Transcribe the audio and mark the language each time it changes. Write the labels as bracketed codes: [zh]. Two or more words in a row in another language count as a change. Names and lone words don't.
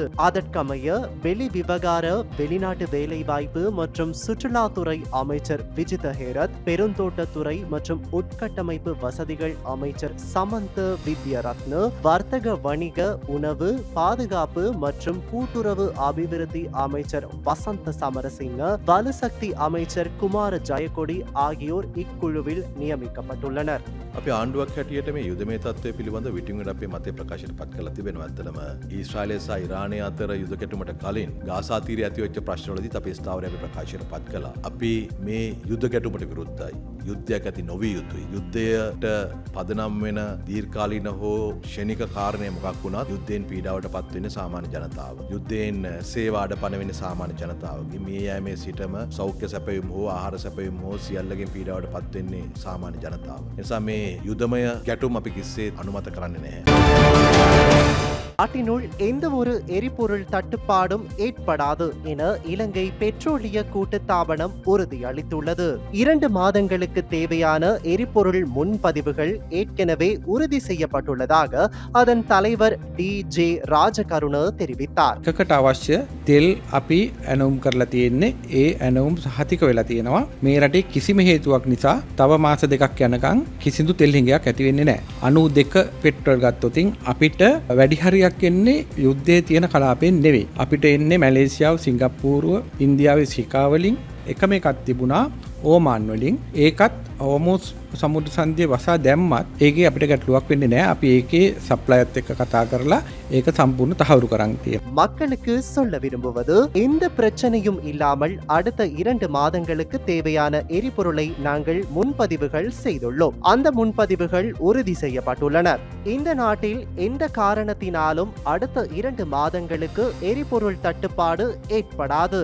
[ta] அதற்கமைய வெளி விவகார, வெளிநாட்டு வேலைவாய்ப்பு மற்றும் சுற்றுலாத்துறை அமைச்சர் விஜித ஹேரத், பெருந்தோட்டத்துறை மற்றும் உட்கட்டமைப்பு வசதிகள் அமைச்சர் சமந்த வித்யரத்ன, வர்த்தக வணிக, உணவு, பாதுகாப்பு மற்றும் கூட்டுறவு அபிவிருத்தி அமைச்சர் வசந்த சமரசிங்க, வலுசக்தி அமைச்சர் குமார ஜயකොඩි ஆகியோர் இக்குழுவில் நியமிக்கப்பட்டுள்ளனர். [si] අපි ආණ්ඩුවක් හැටියට මේ යුද මේ තත්ත්වය පිළිබඳ විටින් විට අපේ මතය ප්‍රකාශයට පත් කරලා තිබෙනවා. ඇත්තටම ඊශ්‍රායලය සහ ඉරානය අතර යුද ගැටුමට කලින් ගාසා තීරයේ ඇති වෙච්ච ප්‍රශ්නවලදීත් අපේ ස්ථාවරය අපි ප්‍රකාශයට පත් කළා. අපි මේ යුද ගැටුමට විරුද්ධයි. යුද්ධයක් ඇති නොවිය යුතුයි. යුද්ධයට පදනම් වෙන දීර්ඝකාලීන හෝ ක්ෂණික කාරණය මොකක් වුණත් යුද්ධයෙන් පීඩාවට පත් වෙන්නේ සාමාන්‍ය ජනතාව. යුද්ධයෙන් සේවාඩ පණ වෙන්නේ සාමාන්‍ය ජනතාවගේ. මේ යෑමේ සිටම සෞඛ්‍ය සැපයුම් හෝ ආහාර සැපයුම් හෝ සියල්ලකින් පීඩාවට පත් වෙන්නේ සාමාන්‍ය ජනතාව. ඒ නිසා මේ යුදමය ගැටුම් අපි කිසිසේත් අනුමත කරන්නේ නැහැ. [ta] நாட்டினுள் எந்த ஒரு எரிபொருள் தட்டுப்பாடும் ஏற்படாது என இலங்கை பெட்ரோலிய கூட்டுத்தாபனம் உறுதியளித்துள்ளது. 2 மாதங்களுக்கு தேவையான எரிபொருள் முன்பதிவுகள் ஏற்கனவே உறுதி செய்யப்பட்டுள்ளதாக அதன் தலைவர் டி.ஜே. ராஜகருண தெரிவித்தார். [si] එකකට අවශ්‍ය තෙල් අපි ඇනුම් කරලා තියෙන්නේ ඒ ඇනුම් සහතික වෙලා තියෙනවා. මේ රටේ කිසිම හේතුවක් නිසා තව මාස 2ක් යනකම් කිසිදු තෙල් හිඟයක් ඇති වෙන්නේ නැහැ. 92 පෙට්‍රල් ගත්තොතින් අපිට වැඩි හරියක් එන්නේ යුද්ධයේ තියෙන කලාපෙන් නෙවෙයි. අපිට එන්නේ මැලේසියාව, සිංගප්පූරුව, ඉන්දියාවේ සිකා වලින් එකම එකක් තිබුණා ඕමාන් වලින්. ඒකත් ඕමෝස් සමුද්‍ර සංධිය වසා දැම්මත් ඒකේ අපිට ගැටලුවක් වෙන්නේ නැහැ. අපි ඒකේ සප්ලයර්ත් එක්ක කතා කරලා ඒක සම්පූර්ණ තහවුරු කරන් තියෙනවා. [ta] மக்களுக்கு சொல்ல விரும்புவது, எந்த பிரச்சனையும் இல்லாமல் அடுத்த 2 மாதங்களுக்கு தேவையான எரிபொருளை நாங்கள் முன்பதிவுகள் செய்துள்ளோம். அந்த முன்பதிவுகள் உறுதி செய்யப்பட்டுள்ளன. இந்த நாட்டில் எந்த காரணத்தினாலும் அடுத்த 2 மாதங்களுக்கு எரிபொருள் தட்டுப்பாடு ஏற்படாது.